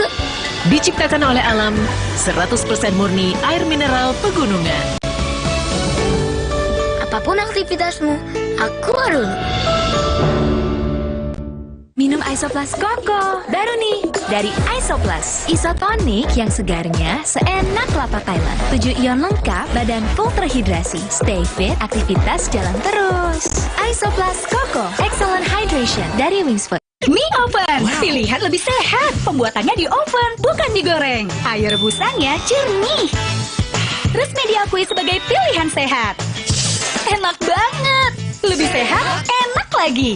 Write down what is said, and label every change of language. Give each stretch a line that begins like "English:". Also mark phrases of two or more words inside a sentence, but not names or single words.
Indonesian: Diciptakan oleh alam, 100% murni air mineral pegunungan. Apapun aktivitasmu, aku dulu. Minum Isoplas Koko, baru nih dari Isoplas. Isotonik yang segarnya seenak kelapa Thailand. 7 ion lengkap, badan full terhidrasi.
English: Stay fit,
Indonesian: aktivitas jalan terus. Isoplas Koko,
English: excellent hydration
Indonesian: dari Wingsfood. Mie oven, pilihan lebih sehat. Pembuatannya di oven, bukan digoreng. Air rebusanya jernih. Resmi diakui sebagai pilihan sehat. Enak banget. Lebih sehat, enak lagi.